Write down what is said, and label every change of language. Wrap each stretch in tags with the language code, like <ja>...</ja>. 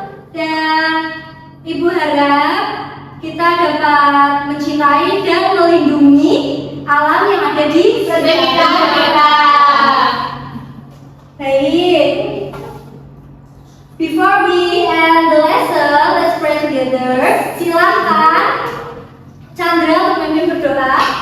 <id>Dan Ibu harap kita dapat mencintai dan melindungi alam yang ada di sekitar kita. Baik.</id> <en>Before we end the lesson, let's pray together.</en> <id>Silakan Chandra untuk memimpin berdoa.</id>